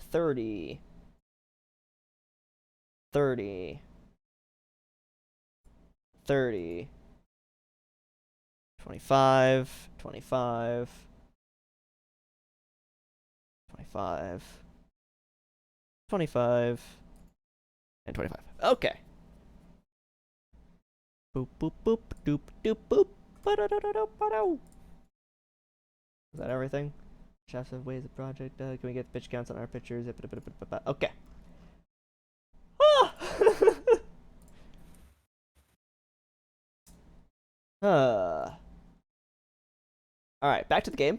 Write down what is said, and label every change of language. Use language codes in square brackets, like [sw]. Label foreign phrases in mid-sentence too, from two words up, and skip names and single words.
[en] 30. 30. 30. 25, 25, 25, 25, and 25. Okay. Boop, boop, boop, doop, doop, boop. Ba-da-da-da-da-ba-do. Is that everything? Chefs have ways of project. Can we get pitch counts on our pitchers? Okay. All right, back to the game.